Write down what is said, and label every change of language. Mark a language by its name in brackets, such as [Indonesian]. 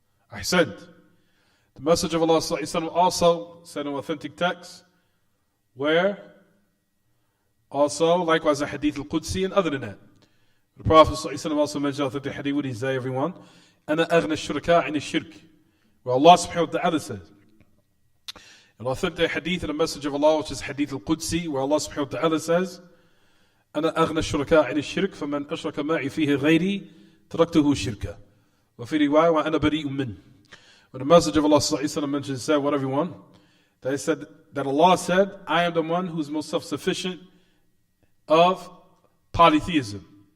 [English] I said, the message of Allah ﷺ also said in authentic text, where also, likewise, a hadith al-Qudsi and other than that. The Prophet ﷺ also mentioned authentic hadith, what he say, everyone? [Arabic] أَنَا أَغْنَى الشُّرَكَاءِ عِنِ الشِّرْكِ. [English] Where Allah subhanahu wa ta'ala says, an authentic hadith and a message of Allah, which is hadith al-Qudsi, where Allah subhanahu wa ta'ala says, [Arabic] أنا أغنى الشركاء عن الشرك فمن أشرك معي فيه غيري تركته شركا وفي رواية وأنا بريء منه. [English] When the message of Allah ﷺ mentions, said, what everyone? They said that Allah said, I am the one who is most self-sufficient of polytheism.